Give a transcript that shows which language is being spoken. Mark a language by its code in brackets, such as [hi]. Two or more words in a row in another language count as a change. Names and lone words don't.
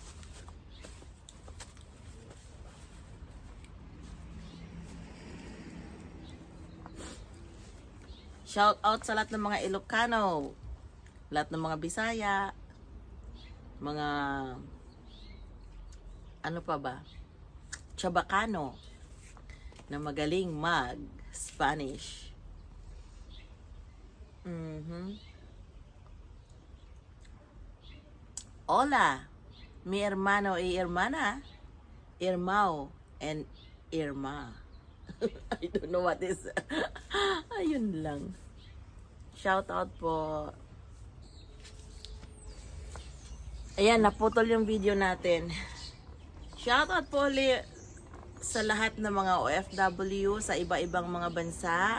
[tl] Shout out sa lahat ng mga Ilocano, lahat ng mga Bisaya, mga ano pa ba? Chabacano na magaling mag-Spanish. [es] Hola, mi hermano y hermana, Irmao and Irma. [en] I don't know what is. [tl] Ayun lang. Shout out po. Ayan, naputol yung video natin. Shout out po ulit sa lahat ng mga OFW sa iba-ibang mga bansa.